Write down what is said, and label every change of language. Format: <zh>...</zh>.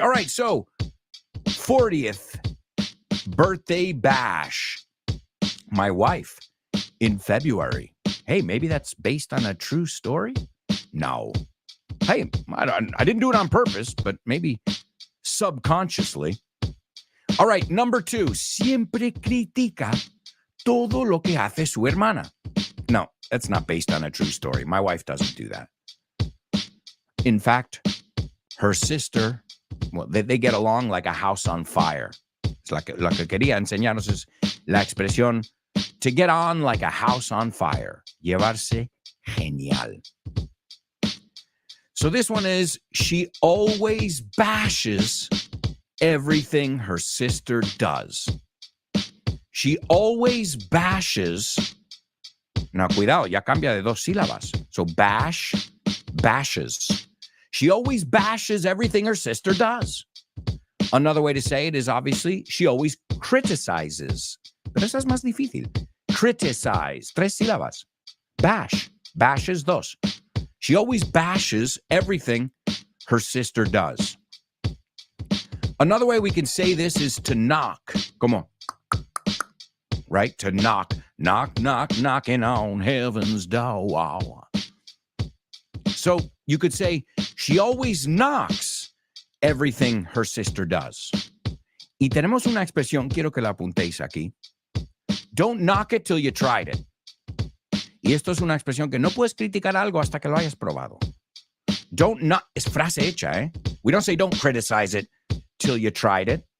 <en>All right, so 40th birthday bash. My wife in February. Hey, maybe that's based on a true story? No. Hey, I didn't do it on purpose, but maybe subconsciously. All right, number 2. Siempre critica todo lo que hace su hermana. No, that's not based on a true story. My wife doesn't do that. In fact, her sister, well, they get along like a house on fire. It's like</en> <es>que quería enseñarnos es la expresión</es> <en>to get on like a house on fire.</en> <es>Llevarse genial.</es> <en>So this one is, she always bashes everything her sister does. She always bashes. Now,</en> <es>cuidado, ya cambia de 2 sílabas.</es> <en>So bash, bashes. She always bashes everything her sister does. Another way to say it is obviously she always criticizes.</en> <es>Pero esa es más difícil. Criticize. 3 sílabas. Bash. Bashes 2.</es> <en>She always bashes everything her sister does. Another way we can say this is to knock. Como. Right? To knock. Knock, knock, knocking on heaven's door. So you could say, she always knocks everything her sister does.</en> <es>Y tenemos una expresión, quiero que la apuntéis aquí.</es> <en>Don't knock it till you tried it.</en> <es>Y esto es una expresión que no puedes criticar algo hasta que lo hayas probado.</es> <en>Don't knock,</en> <es>es frase hecha, ¿eh?</es> <en>We don't say don't criticize it till you tried it.</en>